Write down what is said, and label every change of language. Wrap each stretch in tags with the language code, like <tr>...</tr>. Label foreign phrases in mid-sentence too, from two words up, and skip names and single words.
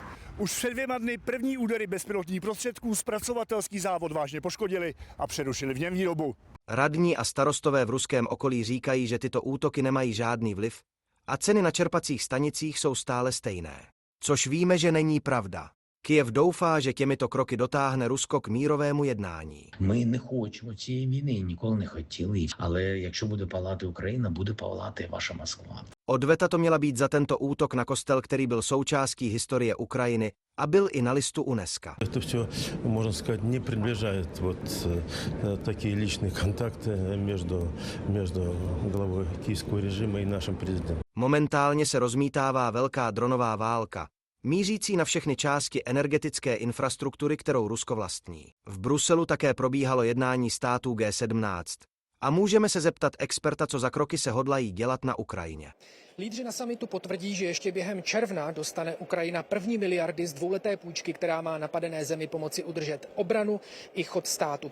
<cs>Už před 2 dny první údery bezpilotních prostředků zpracovatelský závod vážně poškodili a přerušili v něm výrobu. Radní a starostové v ruském okolí říkají, že tyto útoky nemají žádný vliv a ceny na čerpacích stanicích jsou stále stejné. Což víme, že není pravda. Kyjev doufá, že těmito kroky dotáhne Rusko k mírovému jednání.</cs> <uk>Ми не хочемо цієї війни і ніколи не хотіли. Але якщо буде палати Україна, буде палати і ваша Москва.</uk> <cs>Odveta to měla být za tento útok na kostel, který byl součástí historie Ukrajiny a byl i na listu UNESCO.</cs> <ru>To все, можно сказать, не приближает такие личные контакты между главой киевского режима и нашим президентом.</ru> <cs>Momentálně se rozmítává velká dronová válka, mířící na všechny části energetické infrastruktury, kterou Rusko vlastní. V Bruselu také probíhalo jednání států G17. A můžeme se zeptat experta, co za kroky se hodlají dělat na Ukrajině. Lídři na summitu potvrdí, že ještě během června dostane Ukrajina první miliardy z dvouleté půjčky, která má napadené zemi pomoci udržet obranu i chod státu.</cs>